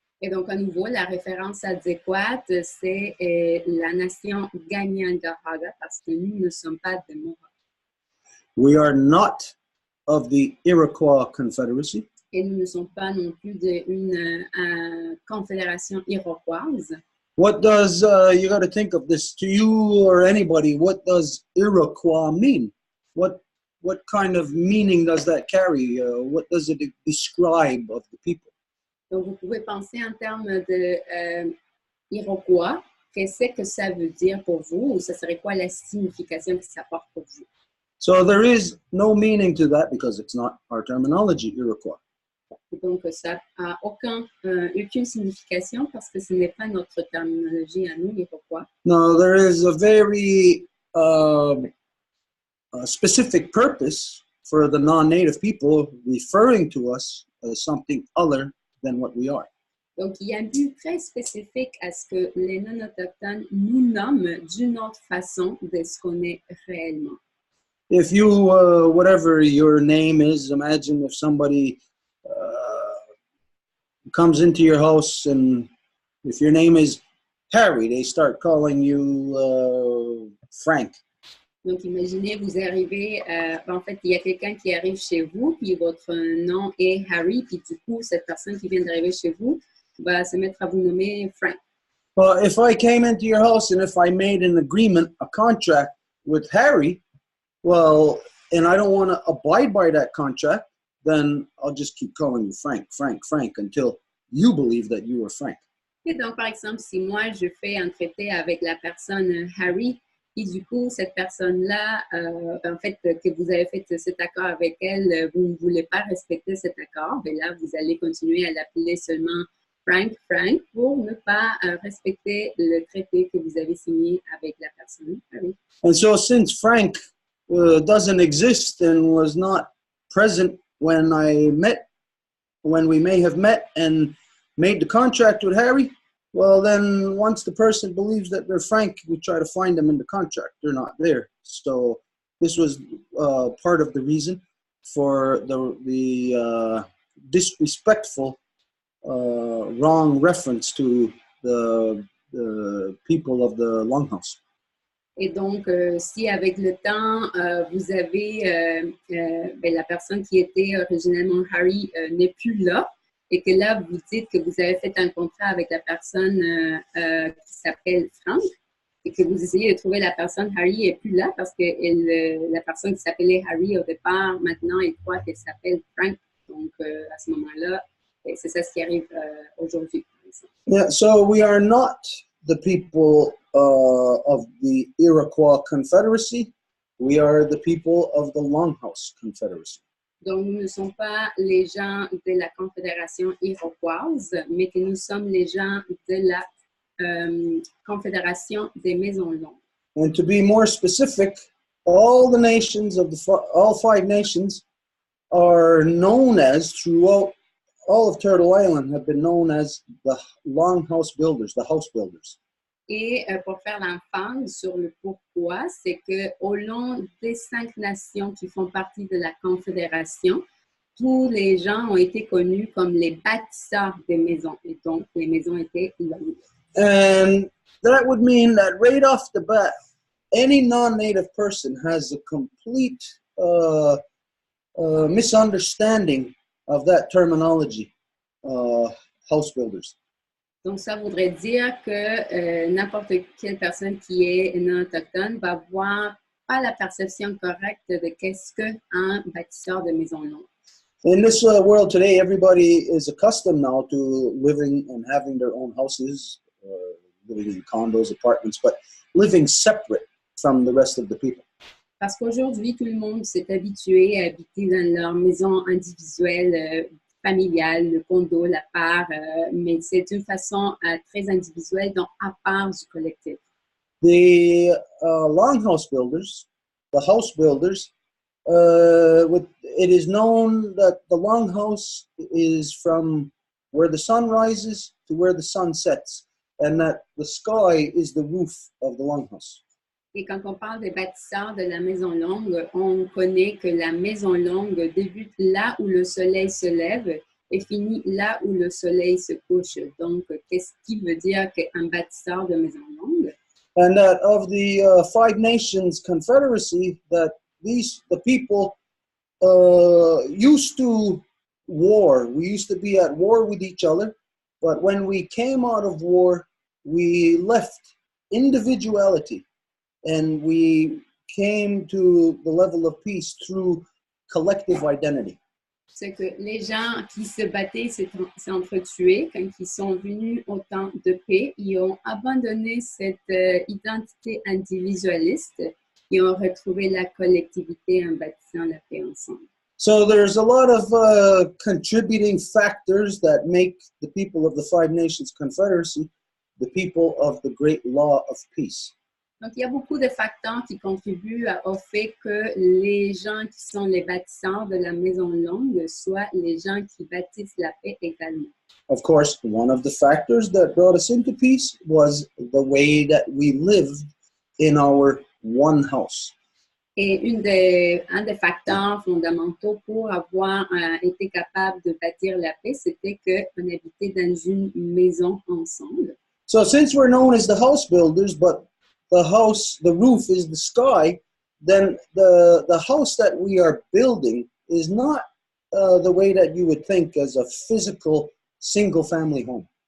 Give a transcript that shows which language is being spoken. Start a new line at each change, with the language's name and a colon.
French: Et donc, à nouveau, la référence adéquate, c'est la nation Ganyangahaga, parce que nous ne sommes pas des Mohawks.
English: We are not of the Iroquois Confederacy.
French: Et nous ne sommes pas non plus d'une confédération iroquoise.
English: What does, you got to think of this, to you or anybody, what does Iroquois mean? What kind of meaning does that carry? What does it describe of the people?
French: Donc, vous pouvez penser en termes de Iroquois. Qu'est-ce que ça veut dire pour vous? Ou ça serait quoi la signification que ça porte pour vous?
English: So there is no meaning to that because it's not our terminology, Iroquois.
French: Donc, ça n'a aucune signification parce que ce n'est pas notre terminologie à nous, Iroquois.
English: No, there is a very specific purpose for the non-native people referring to us as something other than what we are.
French: Donc, il y a un but très spécifique à ce que les non-autochtones nous nomment d'une autre façon de ce qu'on est réellement.
English: If you, whatever your name is, imagine if somebody comes into your house and if your name is Harry, they start calling you Frank.
French: Donc, imaginez, vous arrivez, en fait, il y a quelqu'un qui arrive chez vous, puis votre nom est Harry, puis du coup, cette personne qui vient d'arriver chez vous va se mettre à vous nommer Frank.
English: Well, if I came into your house and if I made an agreement, a contract with Harry, well, and I don't want to abide by that contract, then I'll just keep calling you Frank, Frank, Frank, until you believe that you are Frank.
French: Et donc, par exemple, si moi, je fais un traité avec la personne Harry, et du coup, cette personne-là, en fait, que vous avez fait cet accord avec elle, vous ne voulez pas respecter cet accord, mais là, vous allez continuer à l'appeler seulement Frank, Frank, pour ne pas respecter le traité que vous avez signé avec la personne Harry.
English: And so since Frank doesn't exist and was not present when we may have met and made the contract with Harry, well, then once the person believes that they're Frank, we try to find them in the contract. They're not there. So this was part of the reason for the disrespectful, wrong reference to the people of the Longhouse.
French: Et donc, si avec le temps, vous avez la personne qui était originellement Harry n'est plus là, et que là, vous dites que vous avez fait un contrat avec la personne qui s'appelle Frank, et que vous essayez de trouver la personne Harry n'est plus là parce que la personne qui s'appelait Harry au départ, maintenant, il croit qu'elle s'appelle Frank. Donc, à ce moment-là, c'est ça ce qui arrive aujourd'hui.
English: Yeah, so we are not the people of the Iroquois Confederacy. We are the people of the Longhouse Confederacy.
French: Donc, nous ne sommes pas les gens de la Confédération iroquoise, mais que nous sommes les gens de la Confédération des Maisons Longues.
English: And to be more specific, all the nations of all five nations are known as, throughout all of Turtle Island, have been known as the Longhouse Builders, the house builders.
French: Et pour faire l'emphase sur le pourquoi, c'est qu'au long des 5 nations qui font partie de la Confédération, tous les gens ont été connus comme les bâtisseurs des maisons. Et donc, les maisons étaient longues.
English: And that would mean that right off the bat, any non-native person has a complete misunderstanding of that terminology, house builders.
French: Donc, ça voudrait dire que n'importe quelle personne qui est non autochtone va avoir pas la perception correcte de qu'est-ce qu'un bâtisseur de maison longue.
English: In this world today, everybody is accustomed now to living and having their own houses, living in condos, apartments, but living separate from the rest of the people.
French: Parce qu'aujourd'hui, tout le monde s'est habitué à habiter dans leur maison individuelle, familiale, le condo, l'appart, mais c'est d'une façon très individuelle, donc à part du collectif.
English: The longhouse builders, the house builders, it is known that the longhouse is from where the sun rises to where the sun sets, and that the sky is the roof of the longhouse.
French: Et quand on parle des bâtisseurs de la maison longue, on connaît que la maison longue débute là où le soleil se lève et finit là où le soleil se couche. Donc, qu'est-ce qui veut dire qu'un bâtisseur de maison longue?
English: And that of the Five Nations Confederacy, that the people used to war. We used to be at war with each other, but when we came out of war, we left individuality and we came to the level of peace through collective identity.
French: C'est que les gens qui se battaient s'entretuaient, quand ils sont venus au temps de paix, ils ont abandonné cette identité individualiste et ont retrouvé la collectivité en bâtissant la paix ensemble.
English: So there's a lot of contributing factors that make the people of the Five Nations Confederacy the people of the great law of peace.
French: Donc, il y a beaucoup de facteurs qui contribuent au fait que les gens qui sont les bâtisseurs de la maison longue soient les gens qui bâtissent la paix également.
English: Of course, one of the factors that brought us into peace was the way that we lived in our one house.
French: Et un des facteurs fondamentaux pour avoir été capable de bâtir la paix, c'était qu'on habitait dans une maison ensemble.
English: So since we're known as the house builders, but the roof is the sky, then the house that we are building is not the way that you would think as a physical single-family home.